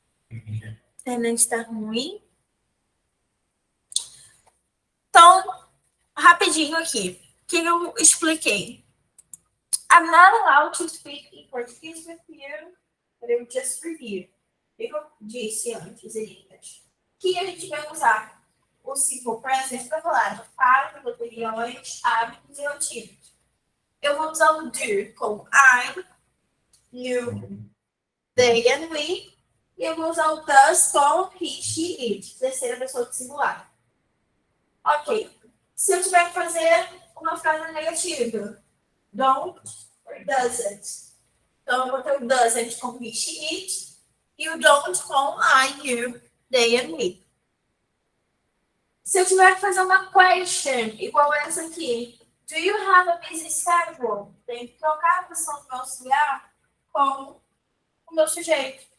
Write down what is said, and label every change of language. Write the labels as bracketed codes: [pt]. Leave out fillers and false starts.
[pt] A internet está ruim. Então, rapidinho aqui. O que eu expliquei? [en] I'm not allowed to speak in Portuguese with you, but I will just review. [pt] O que eu disse antes em inglês? Que a gente vai usar o simple present para falar de fatos, opiniões, hábitos e rotinas. Eu vou usar o do com [en] I, you, they and we. [pt] E eu vou usar o does com [en] he, she, it. [pt] Terceira pessoa do singular. Ok. Se eu tiver que fazer uma frase negativa, [en] don't or doesn't. [pt] Então, eu vou ter o doesn't com [en] he, she, it. [pt] E o don't com [en] I, you, they and we. [pt] Se eu tiver que fazer uma question, igual essa aqui. [en] Do you have a busy schedule? [pt] Tem que trocar a posição do meu auxiliar com o meu sujeito.